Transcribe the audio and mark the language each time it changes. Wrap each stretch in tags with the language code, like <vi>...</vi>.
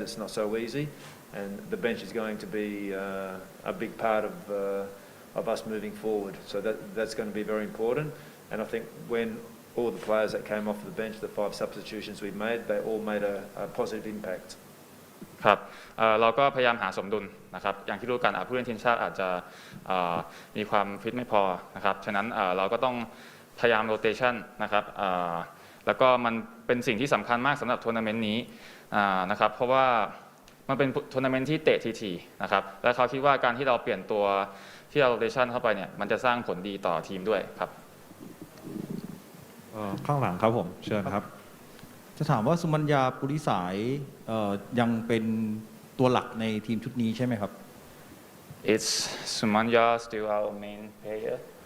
<en>It's not so easy, and the bench is going to be a big part of us moving forward. So that's going to be very important. And I think when all the players that came off the bench, the 5 substitutions we made, they all made a positive impact.</en> <th>ครับเราก็พยายามหาสมดุลนะครับอย่างที่รู้กันผู้เล่นทีมชาติอาจจะมีความฟิตไม่พอนะครับฉะนั้นเราก็ต้องพยายามโรเตชันนะครับแล้วก็มันเป็นสิ่งที่สำคัญมากสำหรับทัวร์นาเมนต์นี้นะครับเพราะว่ามันเป็นทัวร์นาเมนต์ที่เตะทีๆนะครับและเขาคิดว่าการที่เราเปลี่ยนตัวที่เราโรเตชันเข้าไปเนี่ยมันจะสร้างผลดีต่อทีมด้วยครับ ข้างหลังครับผมเชิญครับ จะถามว่าสุมัญญาปุริสายยังเป็นตัวหลักในทีมชุดนี้ใช่ไหมครับ</th> <en>It's Sumanya still our main player</en>